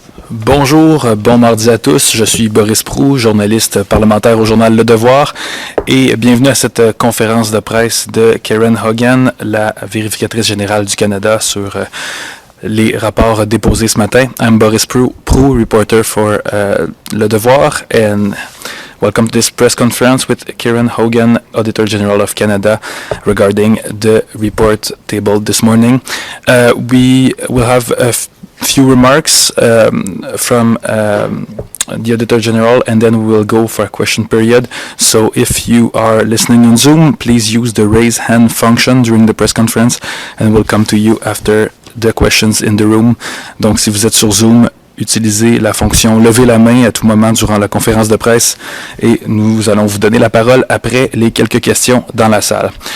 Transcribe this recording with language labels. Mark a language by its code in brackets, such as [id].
[fr] Bonjour, bon mardi à tous. Je suis Boris Proulx, journaliste parlementaire au journal Le Devoir, et bienvenue à cette conférence de presse de Karen Hogan, la vérificatrice générale du Canada, sur les rapports déposés ce matin. [en] I'm Boris Proulx, reporter for Le Devoir, and welcome to this press conference with Karen Hogan, Auditor General of Canada, regarding the report tabled this morning. We will have a few remarks from the Auditor General, and then we will go for a question period. So if you are listening on Zoom, please use the raise hand function during the press conference, and we'll come to you after the questions in the room. [fr] Donc si vous êtes sur Zoom, utilisez la fonction lever la main à tout moment durant la conférence de presse, et nous allons vous donner la parole après les quelques questions dans la salle.